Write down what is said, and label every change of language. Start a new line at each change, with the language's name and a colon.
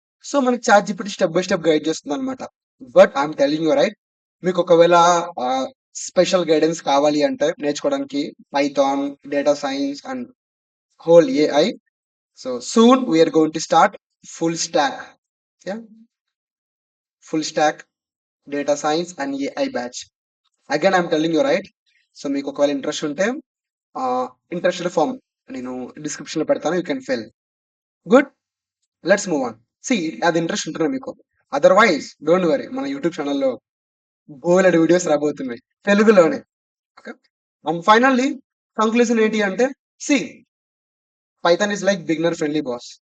Telugu: So మనకి chat GPT step by step guide చేస్తుంది అనమాట.
English: but I'm telling you right,
Telugu: మీకు ఒకవేళ స్పెషల్ గైడెన్స్ కావాలి అంటే నేర్చుకోవడానికి Python, data science and whole AI.
English: So soon we are going to start full stack. Yeah, full stack data science and AI batch. Again, I'm telling you right.
Telugu: So మీకు ఒకవేళ interest ఉంటే interested form నేను description లో పెడతాను,
English: You can fill. Good, let's move on.
Telugu: C అది interest ఉంటున్నా మీకు,
English: otherwise don't worry,
Telugu: మన యూట్యూబ్ ఛానల్లో బోలెడు వీడియోస్ రాబోతున్నాయి తెలుగులోనే.
English: okay, and finally
Telugu: కంక్లూజన్ ఏంటి అంటే,
English: See Python is like beginner friendly boss.